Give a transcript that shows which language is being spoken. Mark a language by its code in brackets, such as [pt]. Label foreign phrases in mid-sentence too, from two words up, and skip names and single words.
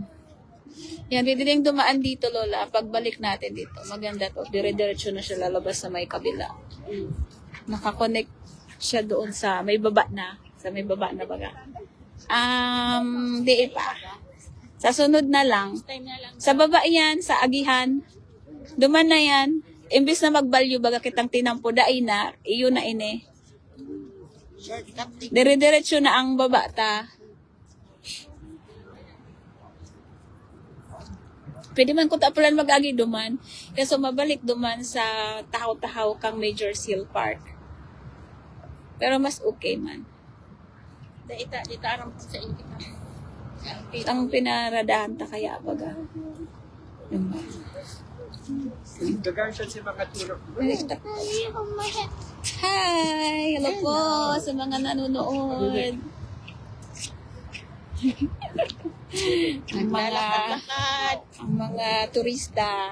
[tl] Yan, pwede rin dumaan dito, Lola. Pagbalik natin dito, maganda to. Dire-diretso na siya lalabas sa may kabila. Nakakonect siya doon sa may baba na. [bik] Sa may baba na baga. Di pa. Sa sunod na lang. Sa baba yan, sa Agihan. Duman na yan. Imbis na magbalyo baga kitang tinampo, dai na, iyo na ini. Dire-diretso na ang baba ta. Pwede man kung tapulan mag-agi duman. Kaso mabalik duman sa tahaw-tahaw kang Major Seal Park. Pero mas okay man. Dita aram sa inyo. Ang pinaradahan ta kaya baga. Gagaan siya si mga turok. [en] Hi! [tl] Hello po sa mga nanonood. ang mga turista.